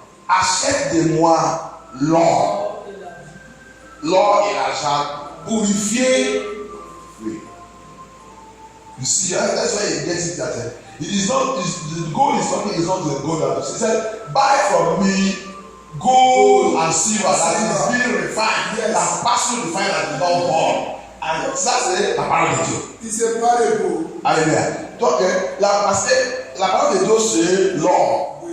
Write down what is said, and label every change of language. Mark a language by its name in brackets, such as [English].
[French] Achète de moi l'or et l'argent purifié. Oui. [English] You see, that's why he gets it that it is not, the gold is not the gold that he said, buy from me gold and silver that is being refined, that passing refined and not born. And that's [French] la parole de Dieu. [English] It's a parable. [French] Alléluia. Donc, parce que la parole de Dieu c'est l'or.